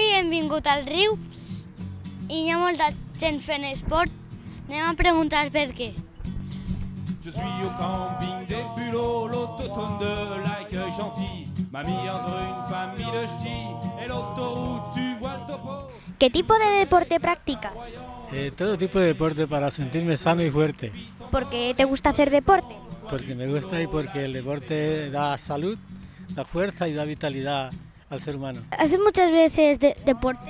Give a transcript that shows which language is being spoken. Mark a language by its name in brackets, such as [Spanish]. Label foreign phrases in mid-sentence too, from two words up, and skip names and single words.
[Catalan] vingut al riu i hi ha molta gent fent esport. Anem a preguntar per què. [French] Je suis au camping des Bulots, l'autotone de l'accueil gentil m'a mis entre une famille de ch'tis et l'autoroute, tu vois le topo. [Spanish] ¿Qué tipo de deporte practicas? Todo tipo de deporte para sentirme sano y fuerte, ¿Por qué te gusta hacer deporte? porque me gusta y porque el deporte da salud, da fuerza y da vitalidad al ser humano. ¿Haces muchas veces deporte?